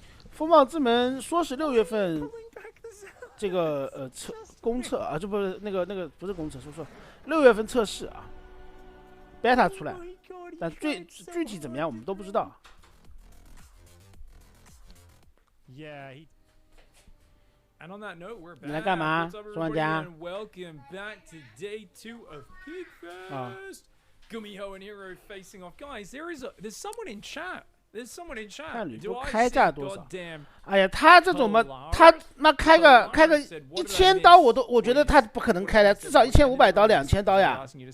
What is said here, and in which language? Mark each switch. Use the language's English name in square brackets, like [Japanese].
[Chinese] 风暴之门说是6月份这个公测啊，这不是那个不是公测，说6月份测试啊 ，beta 出来，但具体怎么样我们都不知道。 [English] Yeah. And on that note, we're back. [Chinese] 你来干嘛，庄玩家 [English] ？Welcome back to day 2 of PIG Fest. Gumiho and Hero facing off. Guys, there's someone in chat. There's someone in chat. [Chinese] 看吕布开价多少？哎呀，他这种嘛，他那开个1000刀，我觉得他不可能开的，至少1500刀、2000刀呀。